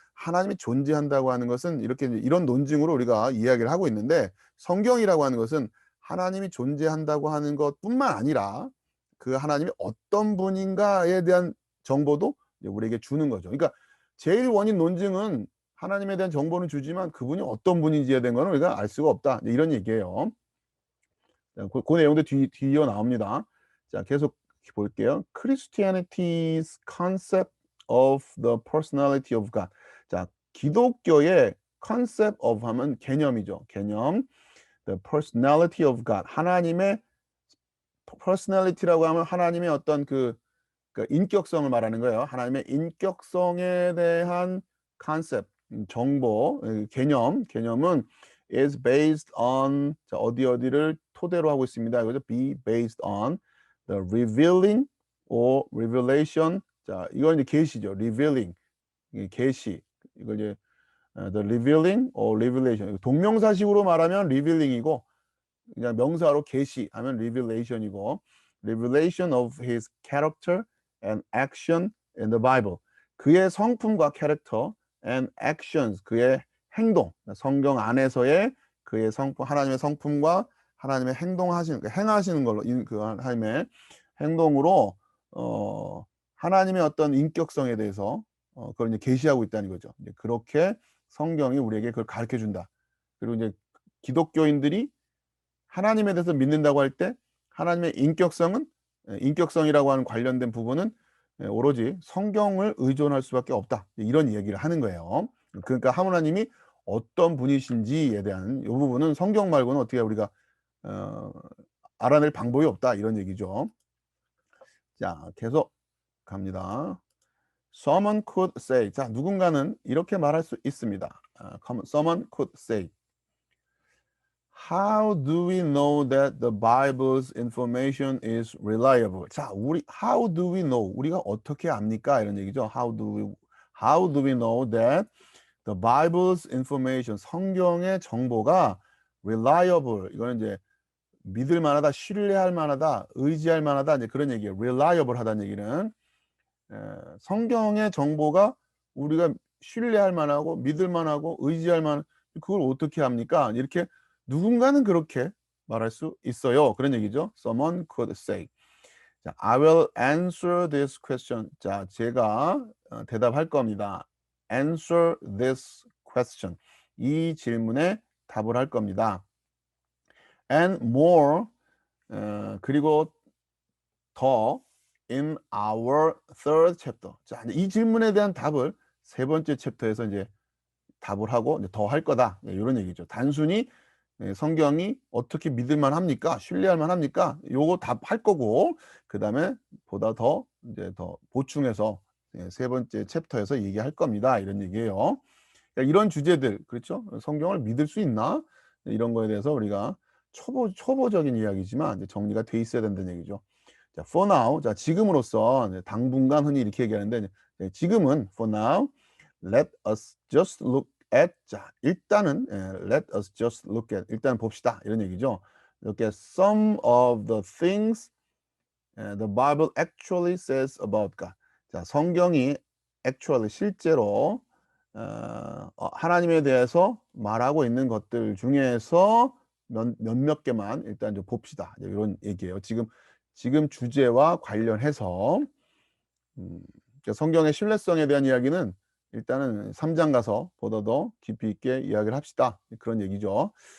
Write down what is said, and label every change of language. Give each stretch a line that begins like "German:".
Korean: 하나님이 존재한다고 하는 것은 이렇게 이런 논증으로 우리가 이야기를 하고 있는데, 성경이라고 하는 것은 하나님이 존재한다고 하는 것뿐만 아니라 그 하나님이 어떤 분인가에 대한 정보도 우리에게 주는 거죠. 그러니까 제일 원인 논증은 하나님에 대한 정보는 주지만 그분이 어떤 분인지에 대한 거는 우리가 알 수가 없다, 이런 얘기예요. 자, 그 내용도 뒤이어 나옵니다. 자, 계속 볼게요.
English: Christianity's concept of the personality of God.
Korean: 자, 기독교의 concept of 하면 개념이죠.
English: 개념. The personality of God.
Korean: 하나님의 personality라고 하면 하나님의 어떤 그 인격성을 말하는 거예요. 하나님의 인격성에 대한 concept, 정보, 개념은
English: is based on,
Korean: 자, 어디를 토대로 하고 있습니다. 이거죠.
English: be based on the revealing or revelation.
Korean: 자, 이건 이제 계시죠. revealing, 이 계시. 이걸 이제
English: the revealing or revelation.
Korean: 동명사식으로 말하면 revealing이고, 그냥 명사로 계시하면 revelation이고,
English: revelation of his character and action in the Bible.
Korean: 그의 성품과 캐릭터
English: and actions,
Korean: 그의 행동, 성경 안에서의 그의 성품, 하나님의 성품과 하나님의 행하시는 걸로, 그 하나님의 행동으로 하나님의 어떤 인격성에 대해서 그걸 이제 계시하고 있다는 거죠. 이제 그렇게 성경이 우리에게 그걸 가르쳐 준다. 그리고 이제 기독교인들이 하나님에 대해서 믿는다고 할 때 하나님의 인격성이라고 하는 관련된 부분은 오로지 성경을 의존할 수밖에 없다, 이런 얘기를 하는 거예요. 그러니까 하나님이 어떤 분이신지에 대한 이 부분은 성경 말고는 어떻게 우리가 알아낼 방법이 없다, 이런 얘기죠. 자, 계속 갑니다.
English: Someone could say,
Korean: 자, 누군가는 이렇게 말할 수 있습니다.
English: Someone could say, How do we know that the Bible's information is reliable?
Korean: 자,
English: how do we know?
Korean: 우리가 어떻게 압니까? 이런 얘기죠.
English: How do we know that the Bible's information,
Korean: 성경의 정보가 reliable, 이거는 이제 믿을 만하다, 신뢰할 만하다, 의지할 만하다, 이제 그런 얘기예요. reliable 하다는 얘기는 성경의 정보가 우리가 신뢰할 만하고 믿을 만하고 의지할 만한, 그걸 어떻게 합니까? 이렇게 누군가는 그렇게 말할 수 있어요, 그런 얘기죠.
English: Someone could say. 자, I will answer this question.
Korean: 자, 제가 대답할 겁니다.
English: Answer this question.
Korean: 이 질문에 답을 할 겁니다.
English: And more,
Korean: 그리고 더
English: in our third chapter.
Korean: 자, 이 질문에 대한 답을 세 번째 챕터에서 이제 답을 하고 더 할 거다, 이런 얘기죠. 단순히 성경이 어떻게 믿을만 합니까? 신뢰할 만합니까? 요거 답할 거고, 그다음에 보다 더 이제 더 보충해서 세 번째 챕터에서 얘기할 겁니다, 이런 얘기예요. 그러니까 이런 주제들, 그렇죠? 성경을 믿을 수 있나? 이런 거에 대해서 우리가 초보적인 이야기지만 이제 정리가 돼 있어야 된다는 얘기죠. 자,
English: for now,
Korean: 자, 지금으로서, 당분간 흔히 이렇게 얘기하는데, 지금은 for now,
English: let us just look at,
Korean: 자, 일단은 let us just look at, 일단 봅시다, 이런 얘기죠.
English: Look at some of the things the Bible actually says about God.
Korean: 자, 성경이 actually 실제로 하나님에 대해서 말하고 있는 것들 중에서 몇몇 개만 일단 좀 봅시다, 이런 얘기예요. 지금 주제와 관련해서 성경의 신뢰성에 대한 이야기는 일단은 3장 가서 보다 더 깊이 있게 이야기를 합시다, 그런 얘기죠.